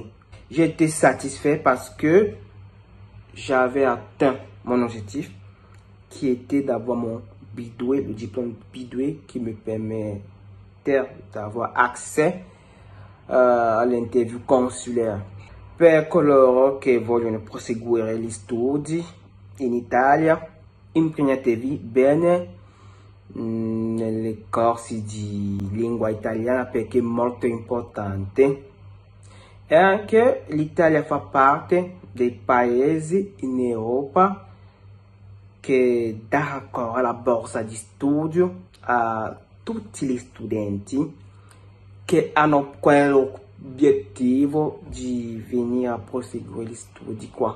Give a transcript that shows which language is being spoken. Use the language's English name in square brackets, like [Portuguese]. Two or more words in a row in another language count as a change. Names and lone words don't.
[French] J'ai été satisfait parce que j'avais atteint mon objectif qui était d'avoir mon bidoué, le diplôme bidoué qui me permettait d'avoir accès à l'interview consulaire. [Italian] Per coloro che vogliono proseguire gli studi in Italia, impegnatevi bene nelle corsi di lingua italiana perché è molto importante. E anche l'Italia fa parte dei paesi in Europa che dà ancora la borsa di studio a tutti gli studenti che hanno quell'obiettivo di venire a proseguire gli studi qua.